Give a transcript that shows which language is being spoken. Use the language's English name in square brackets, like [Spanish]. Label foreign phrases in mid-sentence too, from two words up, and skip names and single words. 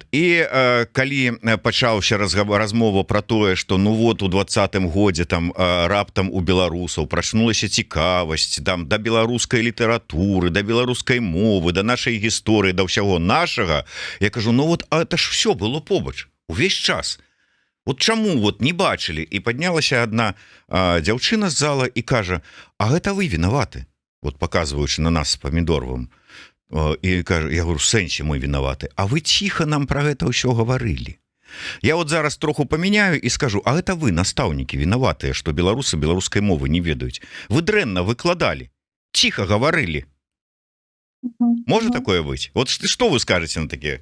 [Belarusian] І калі пачаўся размова про тое, што ну вот у 20-м годзе там раптам у беларусаў прачнулася цікавасць там да беларускай літаратуры, да беларускай мовы, да нашай гісторыі, да ўсяго нашага, я кажу, ну вот [Russian] это ж все было [Belarusian] побач увесь час. Вот чаму вот не бачылі? І паднялася адна дзяўчына з зала і кажа, а гэта вы вінаваты, вот показваючы на нас з Памідоровым. І кажа, [Russian] я говорю, [Belarusian] в сэнсе мы вінаваты, а вы ціха нам про гэта ўсё гаварылі. Я вот зараз троху памяняю і скажу, а гэта вы, настаўнікі, вінаватыя, што беларусы беларускай мовы не ведаюць. Вы дрэнна выкладалі, ціха гаварылі. Можа такое быць? Вот што вы скажаце на такія?